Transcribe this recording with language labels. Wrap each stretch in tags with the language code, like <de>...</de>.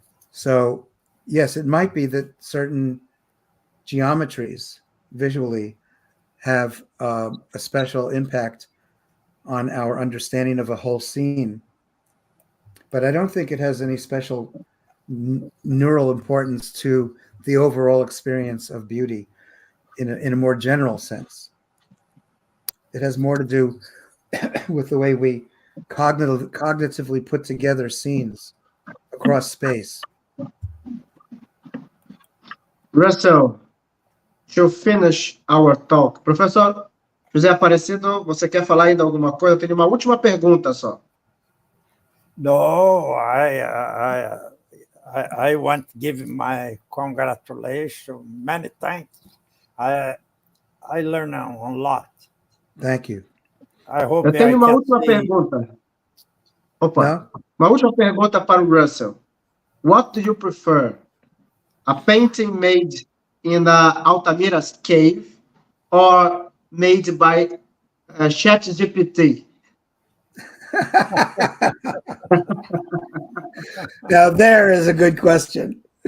<en>So yes, it might be that certain geometries visually have a special impact on our understanding of a whole scene, but I don't think it has any special neural importance to the overall experience of beauty in a more general sense. It has more to do with the way we cognitively put together scenes across space.</en> <pt>Russell,</pt> <en>to finish our talk,</en> <pt>Professor José Aparecido, você quer falar ainda alguma coisa? Eu tenho uma última pergunta só.</pt> <en>No, I want to give my congratulations, many thanks. I learned a lot. Thank you. I hope</en> <pt>Eu tenho uma última pergunta. Opa, uma última pergunta para o Russell.</pt> <en>What do you prefer? A painting made in Altamira's cave or made by ChatGPT? Now there is a good question.</en>